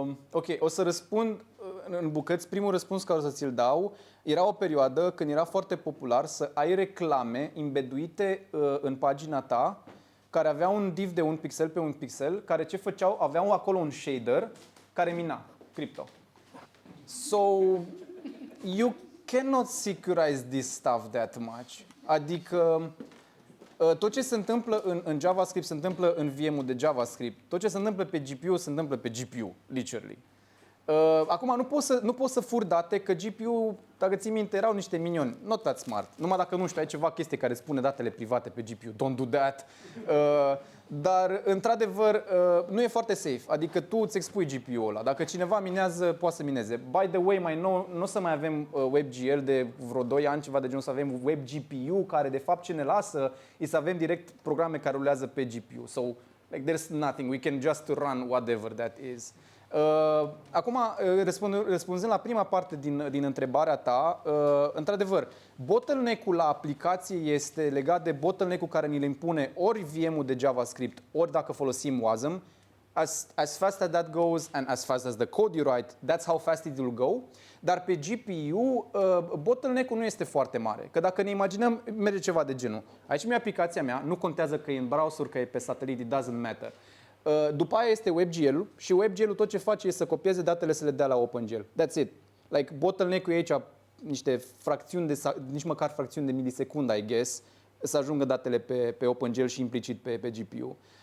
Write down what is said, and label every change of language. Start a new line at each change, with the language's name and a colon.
Romanian: Ok, o să răspund în bucăți. Primul răspuns care o să ți-l dau, era o perioadă când era foarte popular să ai reclame embeduite în pagina ta care avea un div de un pixel pe un pixel, care ce făceau? Aveau acolo un shader care mina crypto.
English: So, you cannot securize this stuff that much.
Romanian: Adică, tot ce se întâmplă în JavaScript se întâmplă în VM-ul de JavaScript. Tot ce se întâmplă pe GPU se întâmplă pe GPU, literally. Acum, nu poți să furi date, că GPU, dacă ții minte, erau niște minioni.
English: Not that smart.
Romanian: Numai dacă nu știu, ai ceva chestie care spune datele private pe GPU.
English: Don't do that.
Romanian: Dar, într-adevăr, nu e foarte safe. Adică tu îți expui GPU-ul ăla. Dacă cineva minează, poate să mineze.
English: By the way,
Romanian: mai nou, nu o să mai avem WebGL de vreo 2 ani, ceva de genul, să avem WebGPU, care de fapt ce ne lasă e să avem direct programe care rulează pe GPU.
English: So, like, there's nothing. We can just run whatever that is.
Romanian: Acum, răspunzând la prima parte din întrebarea ta, într-adevăr, bottleneck-ul la aplicație este legat de bottleneck-ul care ni le impune ori VM-ul de JavaScript, ori dacă folosim WASM.
English: As fast as that goes and as fast as the code you write, that's how fast it will go.
Romanian: Dar pe GPU, bottleneck-ul nu este foarte mare. Că dacă ne imaginăm, merge ceva de genul. Aici mi-e aplicația mea, nu contează că e în browser, că e pe satelit,
English: it doesn't matter.
Romanian: După aia este WebGL-ul și WebGL-ul tot ce face este să copieze datele, să le dea la OpenGL.
English: That's it.
Romanian: Like, bottleneck-ul e aici niște fracțiuni nici măcar fracțiuni de milisecundă,
English: I guess,
Romanian: să ajungă datele pe OpenGL și implicit pe GPU.